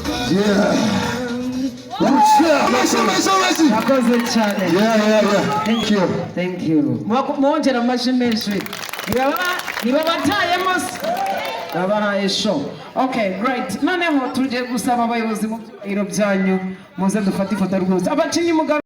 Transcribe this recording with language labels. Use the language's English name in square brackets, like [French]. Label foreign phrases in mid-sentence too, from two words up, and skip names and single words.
[English] Yeah. [Kinyarwanda] Amashyi, amashyi, amashyi. Murakoze cyane. [English] Yeah, yeah, yeah. Thank you. Thank you. [Kinyarwanda] Mwaku-, mwongere amashyi menshi. Niba ba-, niba batayemo se? Babahaye show. [English] Okay, great. [Kinyarwanda] Noneho tugiye gusaba abayobozi mu Ibiro byanyu, muze dufate ifoto y'urwibutso. Abakinnyi mugaruke.